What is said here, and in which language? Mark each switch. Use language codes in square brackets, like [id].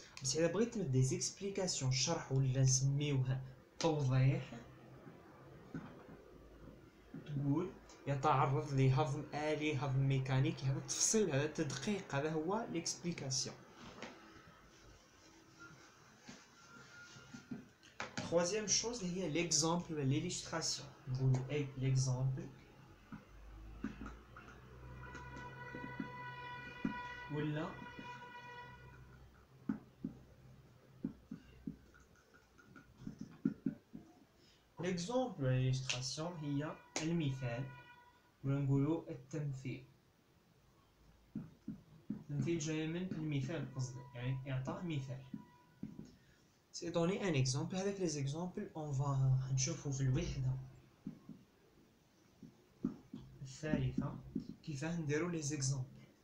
[ar] بس إذا بغيت تمد [fr] دي زيكسبليكاسيون [ar] شرح ولا نسميوها توضيح تقول يتعرض لهضم آلي هضم ميكانيكي. هذا التفصيل هذا التدقيق هذا هو l'explication. [fr] Troisième chose [ar] هي [fr] l'exemple ou l'illustration. [ar] نقولوا l'exemple ولا [fr] l'exemple ou l'illustration [ar] هي المثال ولا نقولوا التمثيل. التمثيل جاي من المثال قصدي يعني إعطاء مثال. [fr] C'est donner un exemple. Avec les exemples on va [ar] نشوفوا في الوحدة الثالثة كيفاه نديروا [fr] les exemples.